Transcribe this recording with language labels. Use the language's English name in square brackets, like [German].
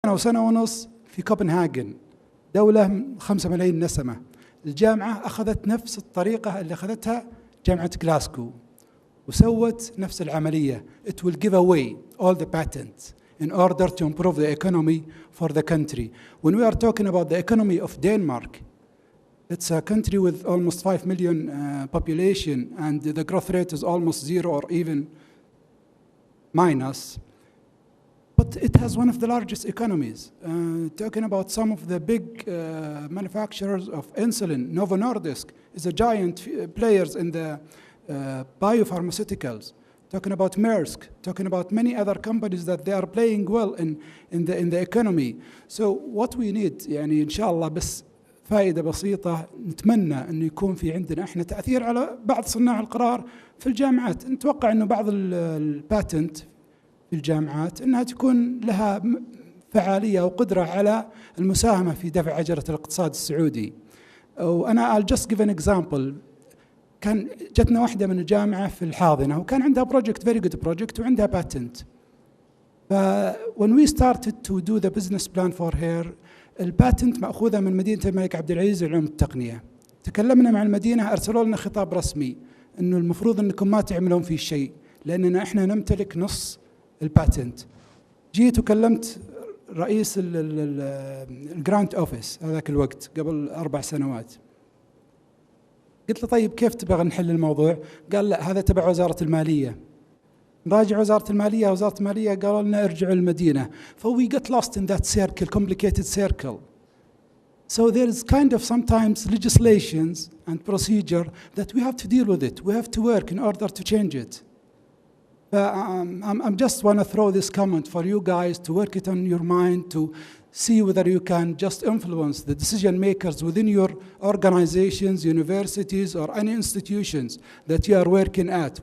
[Arabic] سنة وسنة ونص في كوبنهاجن، دولة 5 ملايين نسمة. الجامعة أخذت نفس الطريقة اللي أخذتها جامعة غلاسكو وسوت نفس العملية. [English] It will give away all the patents in order to improve the economy for the country. When we are talking about the economy of Denmark, it's a country with almost 5 million population, and the growth rate is almost zero or even minus. But it has one of the largest economies. Talking about some of the big manufacturers of insulin, Novo Nordisk is a giant players in the biopharmaceuticals. Talking about Maersk, talking about many other companies that they are playing well in the economy. So what we need [Arabic] يعني إن شاء الله بس فائدة بسيطة، نتمنى أنه يكون في عندنا إحنا تأثير على بعض صناع القرار في الجامعات. نتوقع أنه بعض الباتنت في الجامعات أنها تكون لها فعالية وقدرة على المساهمة في دفع عجلة الاقتصاد السعودي. وأنا [English] I'll just give an example. [Arabic] كان جتنا واحدة من الجامعة في الحاضنة وكان عندها [English] project very good project [Arabic] وعندها patent. [English] when we started to do the business plan for her, [Arabic] الباتنت مأخوذة من مدينة الملك عبد العزيز للعلوم والتقنية. تكلمنا مع المدينة، أرسلوا لنا خطاب رسمي إنه المفروض إنكم ما تعملون فيه شيء لأننا إحنا نمتلك نص الباتنت. جيت وكلمت رئيس الجرانت أوفيس هذاك الوقت قبل 4 سنوات. قلت له طيب كيف تبغى نحل الموضوع؟ قال لا هذا تبع وزارة المالية. نراجع وزارة المالية، وزارة المالية قالوا لنا ارجعوا المدينة. [English] We got lost in that circle, complicated circle. So there is kind of sometimes legislations and procedure that we have to deal with it. We have to work in order to change it. I'm just want to throw this comment for you guys to work it on your mind, to see whether you can just influence the decision makers within your organizations, universities, or any institutions that you are working at.